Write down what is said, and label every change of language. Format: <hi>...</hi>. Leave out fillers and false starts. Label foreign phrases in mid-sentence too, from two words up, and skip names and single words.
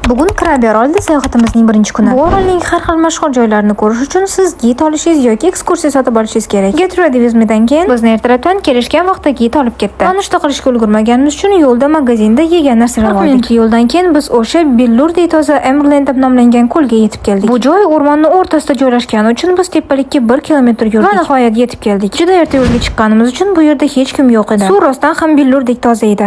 <uz>Bugun Krabi orolida sayohatimizning birinchi kuni. Bu orolning har xil mashhur joylarini ko'rish uchun siz gid olishingiz yoki ekskursiya sotib olishingiz kerak. Get Ready with Me'dan keyin bizni ertalabdan kelishgan vaqtda gid olib ketdi. Nonushta qilishga ulgurmaganimiz uchun yo'lda magazinda yegan narsalar oldik. Yo'ldan keyin biz o'sha Billurday toza Emerald deb nomlangan ko'lga yetib keldik. Bu joy o'rmonning o'rtasida joylashgani uchun biz tepalikka 1 kilometr yurdik va nihoyat yetib keldik. Juda erta yo'lga chiqqanimiz uchun bu yerda hech kim yo'q edi. Suv rostdan ham Billurdek toza edi.</uz>